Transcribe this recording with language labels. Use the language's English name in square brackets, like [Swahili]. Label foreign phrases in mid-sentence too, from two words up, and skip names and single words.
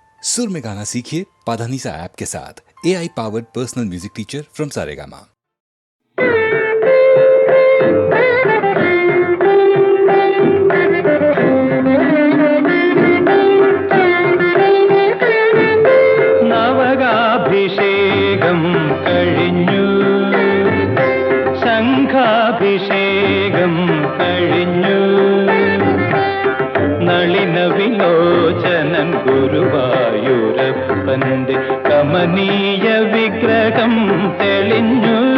[Hindi] सुर में गाना सीखिए पाधानीसा ऐप के साथ। [English] AI powered personal music teacher from Saregama. [Malayalam] നവകാഭിഷേകം കഴിഞ്ഞു, ശംഖാഭിഷേകം കഴിഞ്ഞു, നളിന വിലോചനൻ ഗുരുവായൂരപ്പന്റെ കമനീയ വിഗ്രഹം തെളിഞ്ഞു.